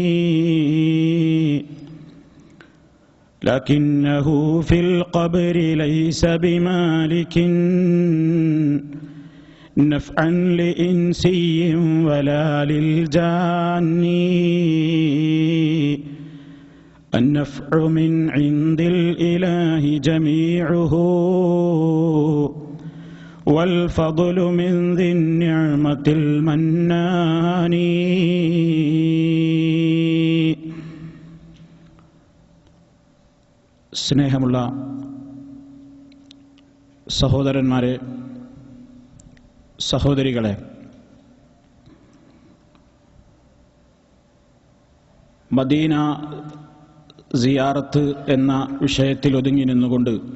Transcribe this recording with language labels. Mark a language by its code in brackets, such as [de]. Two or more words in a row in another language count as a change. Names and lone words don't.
[ar] لكنه في القبر ليس بمالك نفعا لإنسي ولا للجان. النفع من عند الإله جميعه والفضل من ذي النعمة المنان. [ml] സ്നേഹമുള്ള സഹോദരന്മാരെ, സഹോദരികളെ, മദീന സിയാറത്ത് എന്ന വിഷയത്തിൽ ഒതുങ്ങി നിന്നുകൊണ്ട്